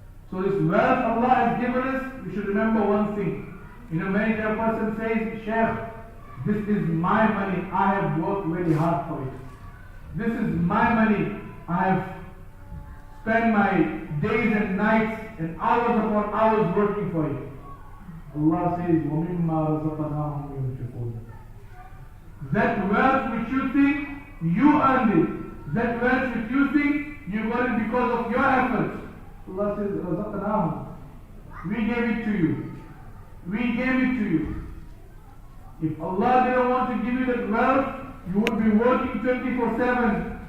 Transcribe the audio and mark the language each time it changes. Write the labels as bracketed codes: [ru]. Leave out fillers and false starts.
[en] So this wealth Allah has given us, we should remember one thing. Many a person says, Sheikh, this is my money, I have worked very hard for it. This is my money, I have spent my days and nights and hours upon hours working for it. [ar] Allah says, وَمِمَّا رَزَقْنَاهُمْ يُنْفِقُونَ. [en] That wealth which you think you earned it, that wealth which you think you got it because of your efforts. Allah says, رَزَقْنَاهُمْ. We gave it to you. We gave it to you. If Allah didn't want to give you that wealth, you would be working 24/7.